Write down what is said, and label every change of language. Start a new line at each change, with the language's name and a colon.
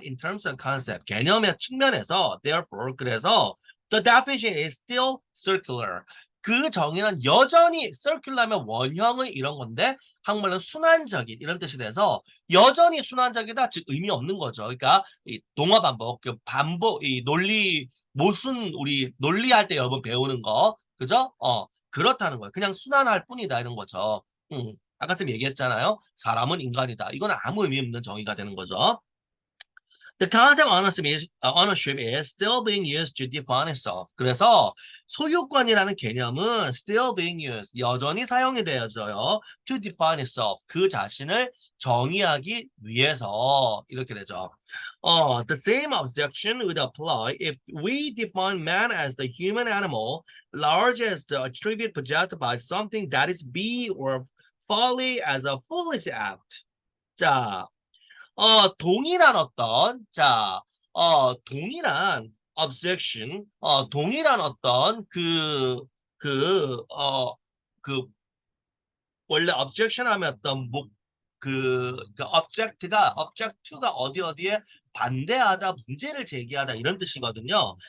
English: In terms of concept,
Korean: 개념의 측면에서,
English: therefore, 그래서 the definition is still circular.
Korean: 그 정의는 여전히 circular하면 원형의 이런 건데 한국말로 순환적인 이런 뜻이 돼서 여전히 순환적이다, 즉 의미 없는 거죠. 그러니까 이 동화 반복, 그 반복, 이 논리 모순 우리 논리할 때 여러분 배우는 거, 그죠? 그렇다는 거예요. 그냥 순환할 뿐이다 이런 거죠. 아까 쌤 얘기했잖아요. 사람은 인간이다. 이건 아무 의미 없는 정의가 되는 거죠.
English: The concept ownership is still being used to define itself.
Korean: 그래서 소유권이라는 개념은
English: still being used,
Korean: 여전히 사용이 되어져요.
English: To define itself,
Korean: 그 자신을 정의하기 위해서 이렇게 되죠.
English: The same objection would apply if we define man as the human animal, large as the attribute possessed by something that is be or folly as a foolish act.
Korean: 자, 동일한 어떤, 자, 동일한 objection, 동일한 어떤 그, 원래 objection 하면 어떤 object가 어디에 반대하다, 문제를 제기하다 이런 뜻이거든요.